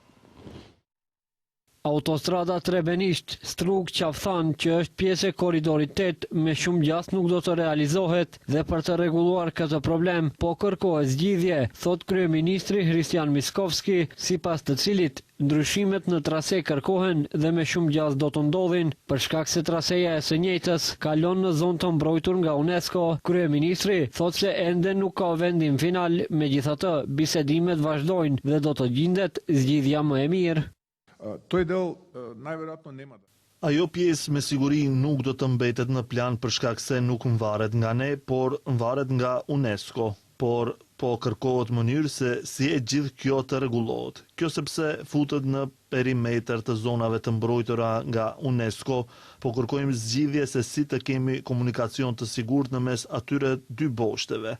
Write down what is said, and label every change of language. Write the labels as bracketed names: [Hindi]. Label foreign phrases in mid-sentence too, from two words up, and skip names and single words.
[Albanian] Autostrada Trebenisht-Struk Qaftan, që është pjesë e koridorit 8, me shumë gjast nuk do të realizohet dhe për të rregulluar këtë problem, po kërkohet zgjidhje, thot kryeministri Hristian Mickoski, sipas të cilit ndryshimet në trase kërkohen dhe me shumë gjast do të ndodhin, për shkak se traseja e së njëjtës kalon në zonë të mbrojtur nga UNESCO. Kryeministri thot se ende nuk ka vendim final, megjithatë bisedimet vazhdojnë dhe do të gjendet zgjidhja më e mirë. [Macedonian] Той дел най-вероятно няма да. [Albanian] Ajo pjesë me siguri nuk do të mbetet në plan për shkak se nuk varet nga ne, por varet nga UNESCO. Por po kërkohet mënyrë se si e gjithë kjo të rregullohet. Kjo sepse futet në perimetër të zonave të mbrojtura nga UNESCO, po kërkojmë zgjidhje se si të kemi komunikacion të sigurt në mes atyre dy boshteve.